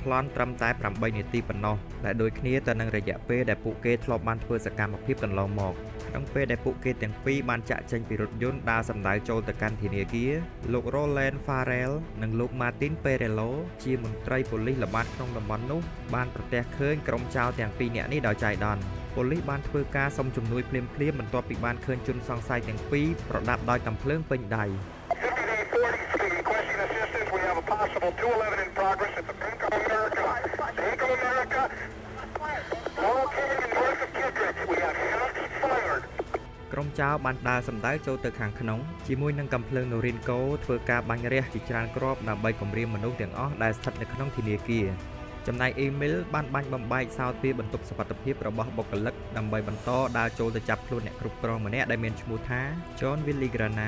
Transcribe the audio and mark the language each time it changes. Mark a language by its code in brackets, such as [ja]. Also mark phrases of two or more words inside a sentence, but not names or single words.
[km] ប្លន់ត្រឹមតែ8នាទីប៉ុណ្ណោះដែលដូចគ្នាទៅនឹងរយៈពេលដែលពួកគេធ្លាប់បានធ្វើសកម្មភាពកន្លងមកក្នុងពេលដែលពួកគេទាំងពីរបានចាក់ចេញពីរថយន្តដើរសម្ដៅចូលទៅកាន់ធនាគារលោក Roland Farrell និងលោក Martin Perello ជាមន្ត្រីប៉ូលីសល្បាតក្នុងតំបន់នោះបានប្រទះឃើញក្រុមចោរទាំងពីរនាក់នេះដោយចៃដន្យប៉ូលីសបានធ្វើការសុំជំនួយភ្លាមៗបន្ទាប់ពីបានឃើញជនសង្ស័យទាំងពីរប្រដាប់ដោយកាំភ្លើងពេញដៃ [en] Possible 211 in progress at the Bank of America. Bank of America. Located in north of Kittredge. We have shots fired. [km] ក្រុមចោរបានដើរសម្ដៅចូលទៅខាងក្នុងជាមួយនឹងកាំភ្លើង Norinco ធ្វើការបាញ់រះជាច្រើនគ្រាប់ដើម្បីគំរាមមនុស្សទាំងអស់ដែលស្ថិតនៅក្នុងធនាគារចំណែក Emil បានបាញ់បំបែកសោតពីបន្ទប់សុវត្ថិភាពរបស់បុគ្គលិកដើម្បីបន្តដើរចូលទៅចាប់ខ្លួនអ្នកគ្រប់គ្រងម្នាក់ដែលមានឈ្មោះថា John Villagrana